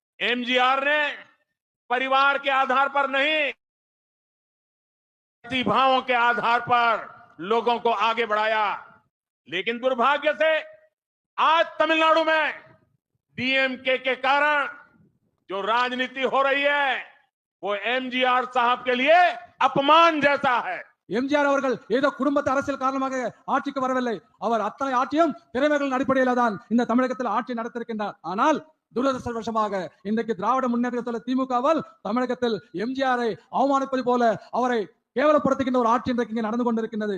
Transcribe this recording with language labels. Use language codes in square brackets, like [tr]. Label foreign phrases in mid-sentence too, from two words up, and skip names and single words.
[hi] एमजीआर ने परिवार के आधार पर नहीं, प्रतिभाओं के आधार पर लोगों को आगे बढ़ाया। लेकिन दुर्भाग्य से आज तमिलनाडु में डीएमके के कारण जो राजनीति हो रही है वो एमजीआर साहब के लिए अपमान जैसा है। [ta] எம்ஜிஆர் அவர்கள் ஏதோ குடும்பத்து அரசியல் காரணமாக ஆட்சிக்கு வரவில்லை. அவர் அத்தனை ஆட்சியும் திறமைகளின் அடிப்படையில் தான் இந்த தமிழகத்தில் ஆட்சி நடத்திருக்கின்றார். ஆனால் துரதிருஷ்டவசமாக இன்றைக்கு திராவிட முன்னேற்ற திமுகவால் தமிழகத்தில் எம்ஜிஆரை அவமானிப்பது போல அவரை கேவலப்படுத்துகின்ற ஒரு ஆட்சி இன்றைக்கு இங்கே நடந்து கொண்டிருக்கின்றது.